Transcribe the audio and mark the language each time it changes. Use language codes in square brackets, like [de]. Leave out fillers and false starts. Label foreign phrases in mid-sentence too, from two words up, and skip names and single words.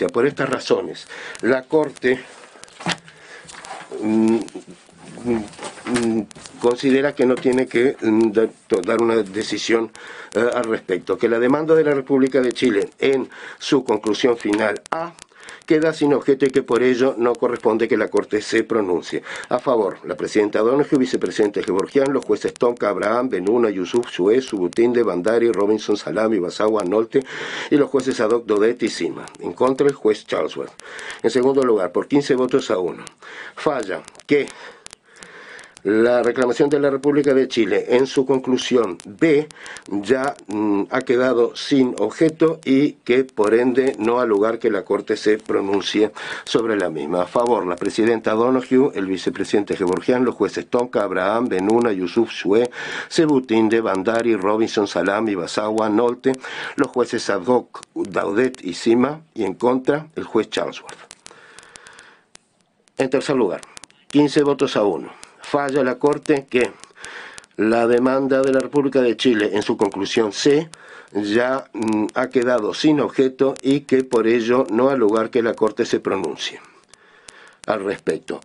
[es] Por estas razones, la Corte considera que no tiene que dar una decisión al respecto, que la demanda de la República de Chile en su conclusión final A queda sin objeto y que por ello no corresponde que la Corte se pronuncie. A favor, la presidenta Donoghue, vicepresidente Gevorgian, los jueces Tonka, Abraham, Benuna, Yusuf, Suez, Subutinde, Bandari, Robinson, Salami, Basagua, Nolte y los jueces Haddock, Dodet y Sima. En contra, el juez Charlesworth. En segundo lugar, por 15 votos a 1, falla que la reclamación de la República de Chile en su conclusión B ya ha quedado sin objeto y que por ende no ha lugar que la Corte se pronuncie sobre la misma. A favor, la presidenta Donoghue, el vicepresidente Gevorgian, los jueces Tonka, Abraham, Benuna, Yusuf, Shue, Sebutinde, Bandari, Robinson, Salami, Basagua, Nolte, los jueces Haddock, Daudet y Sima, y en contra, el juez Charlesworth. En tercer lugar, 15 votos a 1. Falla la Corte que la demanda de la República de Chile en su conclusión C ya ha quedado sin objeto y que por ello no ha lugar que la Corte se pronuncie al respecto.